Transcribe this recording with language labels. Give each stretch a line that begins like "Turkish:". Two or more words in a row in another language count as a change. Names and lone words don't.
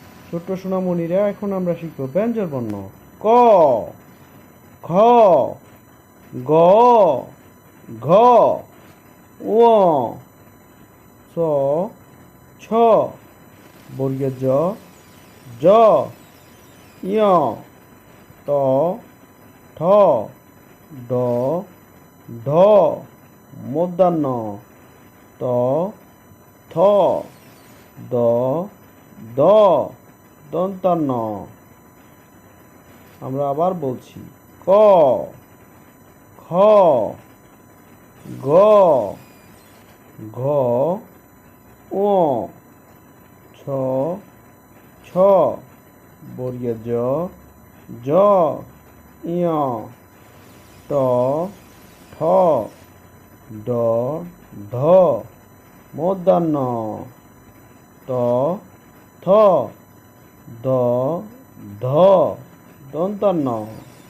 Bangla: ছোট্ট সোনামণিরা, এখন আমরা শিখব ব্যঞ্জন বর্ণ। ক, খ, গ, ঘ, ঙ, চ, ছ, বর্গের জ, জ, ঞ, ট, ঠ, ড, ঢ, মূর্ধন্য, ত, থ, দ, দ, দন্তান্ন। আমরা আবার বলছি, ক, খ, গ, ঘ, ঙ, ছ, ছ, বর্গের জ, জ, ঞ, ট, ঠ, ড, ঢ, মূর্ধন্য, ত, থ, দ, ধ, দন্তান্ন।